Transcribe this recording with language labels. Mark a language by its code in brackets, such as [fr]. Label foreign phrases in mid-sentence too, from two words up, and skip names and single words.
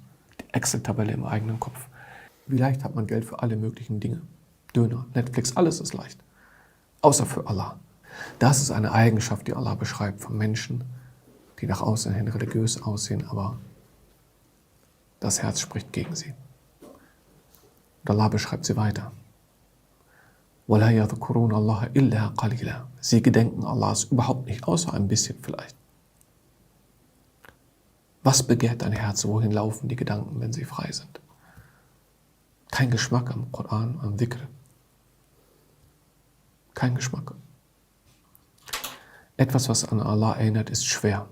[de] Die Excel-Tabelle im eigenen Kopf. Wie leicht hat man Geld für alle möglichen Dinge? Döner, Netflix, alles ist leicht. Außer für Allah. Das ist eine Eigenschaft, die Allah beschreibt von Menschen, die nach außen hin religiös aussehen, aber das Herz spricht gegen sie. Und Allah beschreibt sie weiter. [ar] وَلَا يَذْكُرُونَ اللَّهَ إِلَّا قَلِيلًا. [de] Sie gedenken Allahs überhaupt nicht, außer ein bisschen vielleicht. Was begehrt dein Herz? Wohin laufen die Gedanken, wenn sie frei sind? Kein Geschmack am Koran, am Dhikr. Kein Geschmack. Etwas, was an Allah erinnert, ist schwer.